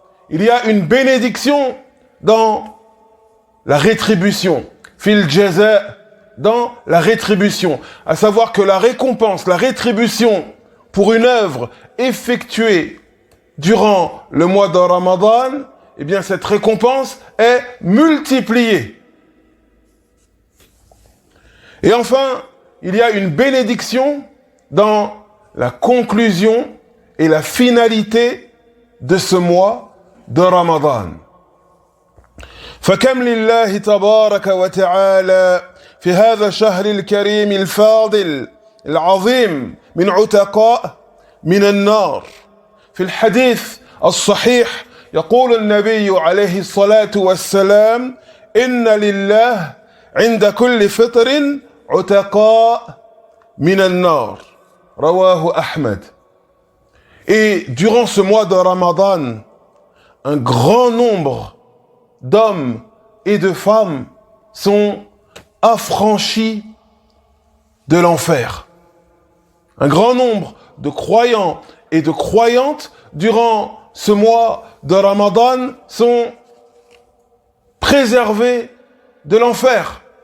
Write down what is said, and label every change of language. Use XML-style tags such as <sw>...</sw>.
<fr>Il y a une bénédiction dans la rétribution,</fr> <ar>fil jaza,</ar> <fr>dans la rétribution, à savoir que la récompense, la rétribution pour une œuvre effectuée durant le mois de Ramadan, eh bien cette récompense est multipliée. Et enfin, il y a une bénédiction dans la conclusion et la finalité de ce mois de Ramadan.</fr> <ar>فكم لله تبارك وتعالى في هذا الشهر الكريم الفاضل العظيم من عتقاء من النار. في الحديث الصحيح يقول النبي عليه الصلاة والسلام: إن لله عند كل فطر عتقاء من النار. رواه أحمد.</ar> <fr>Et durant ce mois de Ramadan, un grand nombre d'hommes et de femmes sont affranchis de l'enfer. Un grand nombre de croyants et de croyantes durant ce mois de Ramadan sont préservés de l'enfer.</fr>